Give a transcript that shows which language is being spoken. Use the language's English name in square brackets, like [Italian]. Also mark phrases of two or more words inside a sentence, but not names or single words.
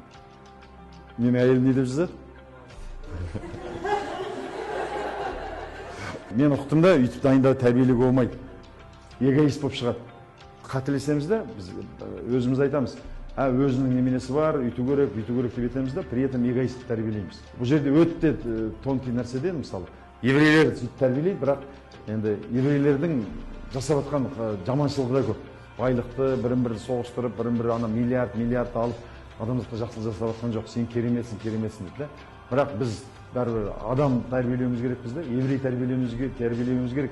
[Kazakh] Менің әйелім не деп жазады? Мен ұқтым да, үйтіп дайындау тәрбиелеуге болмайды. Эгоист болып шығады. Қателесеміз де, біз өзіміз айтамыз. Өзінің неменесі бар, үйту керек деп етеміз да, [Russian] при этом [Kazakh] эгоист тәрбиелейміз. Бұл жерде өте тонкий нәрседен, мысалы, еврейлер сөйтіп тәрбиелейді, бірақ енді еврейлердің жасап жатқан жаманшылығы да көп. Байлықты бірін-бірі соғыстырып, бірін-бірі ана миллиард алып, адамзатқа жақсылық жасап жатқан жоқ. Сен кереметсің дейді да. Бірақ біз бәрібір адам тәрбиелеуіміз керекпіз да, еврей тәрбиелеуіміз керек.